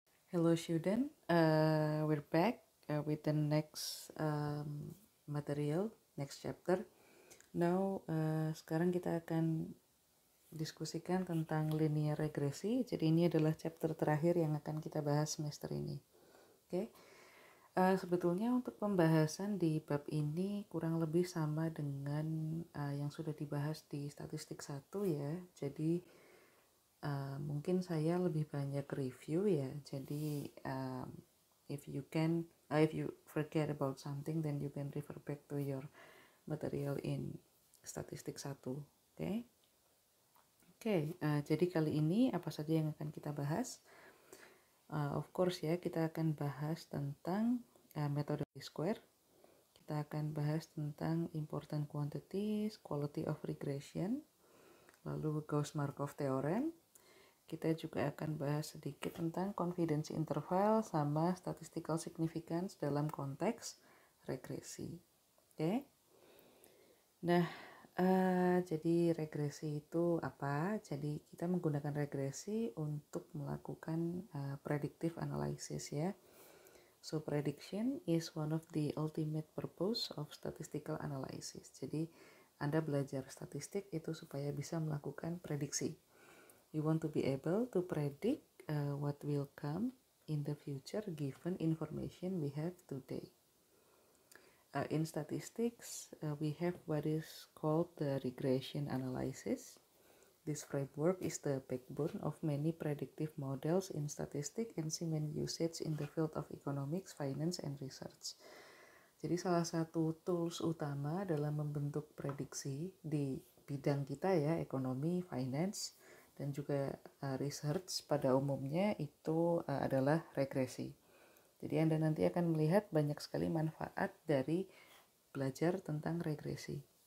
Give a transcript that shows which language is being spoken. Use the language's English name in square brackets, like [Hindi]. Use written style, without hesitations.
[English] Hello student, we're back with the next material, next chapter. [Indonesian] Now, sekarang kita akan diskusikan tentang linear regresi. Jadi ini adalah chapter terakhir yang akan kita bahas semester ini. Oke, sebetulnya untuk pembahasan di bab ini kurang lebih sama dengan yang sudah dibahas di statistik 1 ya. Jadi mungkin saya lebih banyak review ya. [English] Jadi if you forget about something, then you can refer back to your material in statistik 1. [Indonesian] Oke, jadi kali ini apa saja yang akan kita bahas? [English] Of course [Indonesian] ya, kita akan bahas tentang metode square. Kita akan bahas tentang important quantities, quality of regression, lalu Gauss-Markov theorem. Kita juga akan bahas sedikit tentang confidence interval sama statistical significance dalam konteks regresi. Oke. Nah, jadi regresi itu apa? Jadi kita menggunakan regresi untuk melakukan predictive analysis ya. [English] So prediction is one of the ultimate purpose of statistical analysis. [Indonesian] Jadi Anda belajar statistik itu supaya bisa melakukan prediksi. [English] We want to be able to predict what will come in the future given information we have today. In statistics, we have what is called the regression analysis. This framework is the backbone of many predictive models in statistics and see many usage in the field of economics, finance, and research. [Indonesian] Jadi salah satu tools utama dalam membentuk prediksi di bidang kita ya, ekonomi, finance, dan juga research pada umumnya itu adalah regresi. Jadi Anda nanti akan melihat banyak sekali manfaat dari belajar tentang regresi.